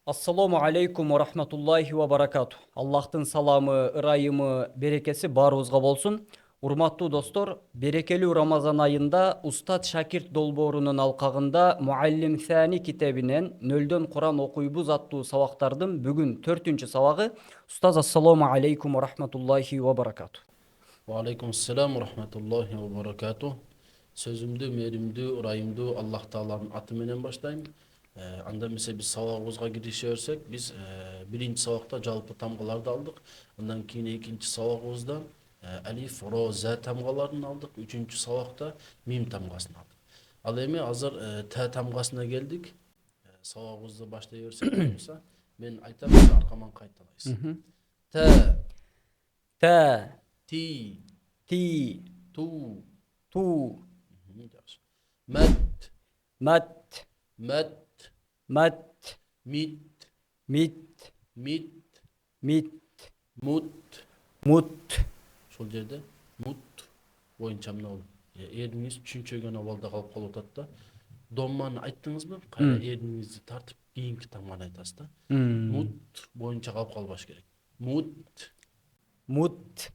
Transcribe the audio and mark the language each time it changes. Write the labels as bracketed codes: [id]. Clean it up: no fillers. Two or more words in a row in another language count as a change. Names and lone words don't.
[ar] السلام عليكم ورحمة الله وبركاته. [ky] Allah'tın salamı, ырайымы, берекеси барыбызга болсун. Урматтуу достор, берекелүү Рамазан айында Устат Шакирт долбоорунун алкагында Муаллим Сәни китебинен нөлдөн Куран окуйбуз аттуу сабактардын бүгүн 4-чү сабагы. Устаз, [ar] السلام عليكم ورحمة الله وبركاته. عليكم السلام رحمة الله وبركاته. [ky] Сөзүмдү, мээримдүү, ырайымдуу Аллах Тааланын аты менен баштайм. Анда эмесе биз сабагыбызга кирише берсек, биз биринчи сабакта жалпы тамгаларды алдык. Андан кийин экинчи сабагыбызда алиф, ро, за тамгаларын алдык. Үчүнчү сабакта мим тамгасын алдык. Ал эми азыр та тамгасына келдик. Сабагыбызды баштай берсек болсо, мен айтам, сиз аркаман кайталайсыз. [ar] Та, Та, ти, ти, ту, ту, мат, мат, мат, мат, мит, мит, мит, мит, мут. мут. [ky] Ошол жерде мут боюнча мына эриңиз чүнчөгөн абалда калып калып атат да. Домманы айттыңызбы? Кайра эриңизди тартып кийинки тамганы айтасыз да. Мут боюнча калып калбаш керек. [ar] Мут. Мут,